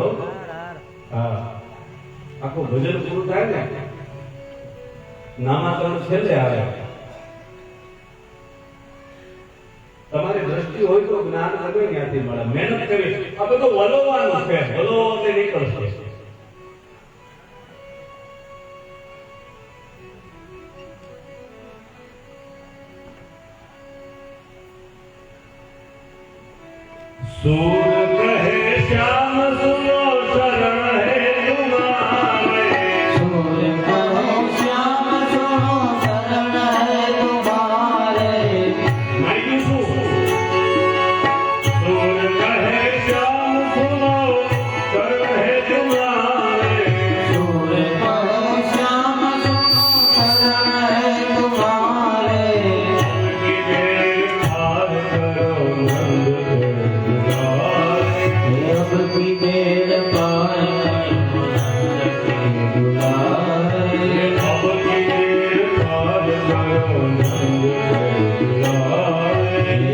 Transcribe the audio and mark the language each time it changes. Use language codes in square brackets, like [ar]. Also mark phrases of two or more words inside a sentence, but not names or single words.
[gu] હા, આખું ભજન પૂરું થાય ને નામાકરણ છેલ્લે આવે. તમારી દ્રષ્ટિ હોય તો જ્ઞાન ગમે ત્યાંથી મળે. મહેનત કરી આ બધું વલોવાનું છે, વલો એટલે નીકળશે. [hi] सूर कहे श्याम सुनो शरण है तुम्हारे, सूर कहे श्याम सुनो शरण है तुम्हारे। माइक सूर कहे श्याम सुनो शरण है तुम्हारे, सूर कहे श्याम सुनो शरण है तुम्हारे। की देर पार करो नंद अब की देर पार करो नंद के दुलारे। अब की देर पार करो नंद के दुलारे,